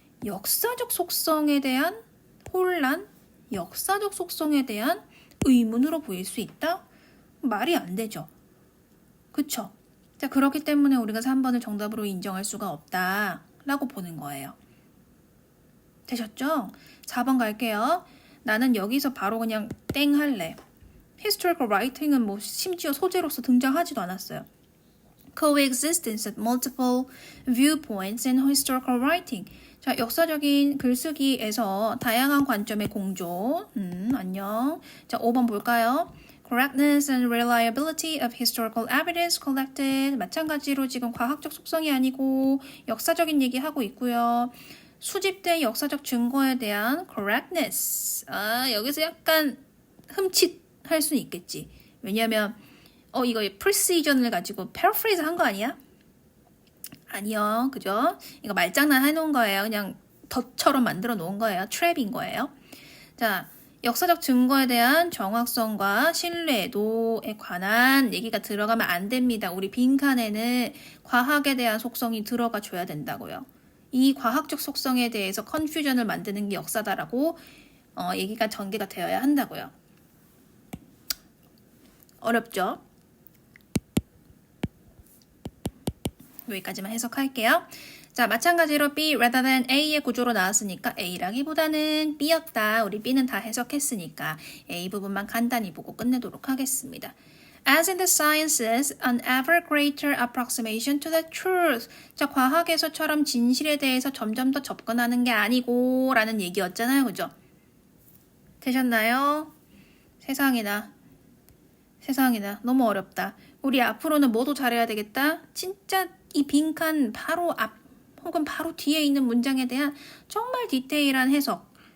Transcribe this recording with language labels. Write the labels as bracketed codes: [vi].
[ko] 역사적 속성에 대한 혼란, 역사적 속성에 대한 의문으로 보일 수 있다? 말이 안 되죠. 그쵸? 자, 그렇기 때문에 우리가 3번을 정답으로 인정할 수가 없다라고 보는 거예요. 되셨죠? 4번 갈게요. 나는 여기서 바로 그냥 땡 할래. [en] Historical writing [ko] 은 뭐 심지어 소재로서 등장하지도 않았어요. [en] Coexistence of multiple viewpoints in historical writing. [ko] 자, 역사적인 글쓰기에서 다양한 관점의 공존. 안녕. 자, 5번 볼까요? [en] Correctness and reliability of historical evidence collected. [ko] 마찬가지로 지금 과학적 속성이 아니고 역사적인 얘기하고 있고요. 수집된 역사적 증거에 대한 correctness. 여기서 약간 흠칫할 수는 있겠지. 왜냐하면 이거 precision을 가지고 paraphrase 한 거 아니야? 아니요. 그죠? 이거 말장난 해놓은 거예요. 그냥 덫처럼 만들어 놓은 거예요. 트랩인 거예요. 자, 역사적 증거에 대한 정확성과 신뢰도에 관한 얘기가 들어가면 안 됩니다. 우리 빈칸에는 과학에 대한 속성이 들어가 줘야 된다고요. 이 과학적 속성에 대해서 컨퓨전을 만드는 게 역사다라고 얘기가 전개가 되어야 한다고요. 어렵죠? 여기까지만 해석할게요. 자, 마찬가지로 [en] B rather than A [ko] 의 구조로 나왔으니까 A라기보다는 B였다. 우리 B는 다 해석했으니까 A 부분만 간단히 보고 끝내도록 하겠습니다. [en] As in the sciences, an ever greater approximation to the truth. [ko] 자, 과학에서처럼 진실에 대해서 점점 더 접근하는 게 아니고 라는 얘기였잖아요. 그죠? 되셨나요? 세상이나. 너무 어렵다. 우리 앞으로는 뭐도 잘해야 되겠다? 진짜 이 빈칸 바로 앞 혹은 바로 뒤에 있는 문장에 대한 정말 디테일한 해석.